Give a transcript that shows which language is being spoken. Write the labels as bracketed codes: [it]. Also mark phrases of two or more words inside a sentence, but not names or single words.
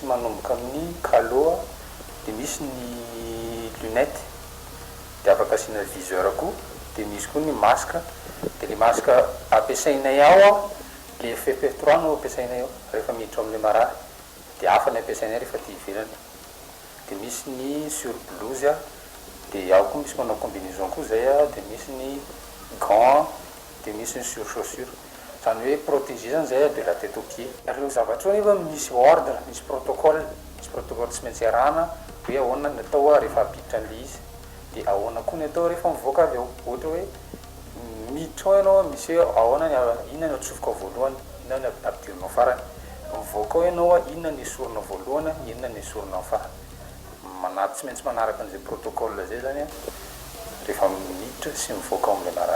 [mg] manomboka amin'ny calo dia misy ny lunette dia afaka asiana viseur koa dia misy koa ny masque dia le masque ampiasainay ao a le FFP3 no ampiasainay ao rehefa miditra amin'ilay marary dia hafa ny ampiasainay rehefa ty ivelany dia misy ny surblouse a dia ao koa misy manao combinaison koa zay a dia misy ny gant dia misy ny surchaussure zany hoe protégé zany zay a [fr] de la tête aux pieds. [mg] Ireo zavatra nefa misy ordre misy protocole tsy maintsy arahana hoe ahoana ny atao rehefa apiditra an'le izy dia ahoana koa ny atao rehefa mivoaka avy eo ohatra hoe miditra ao ianao misy hoe ahoana inona ny atsofoka voalohany inona ny ampidirinao farany mivoaka ao ianao inona ny esorina voalohany inona ny esorina farany manaty tsy maintsy manaraka an'izay protocole zay zany a rehefa miditra sy mivoaka ao amin'ilay marary.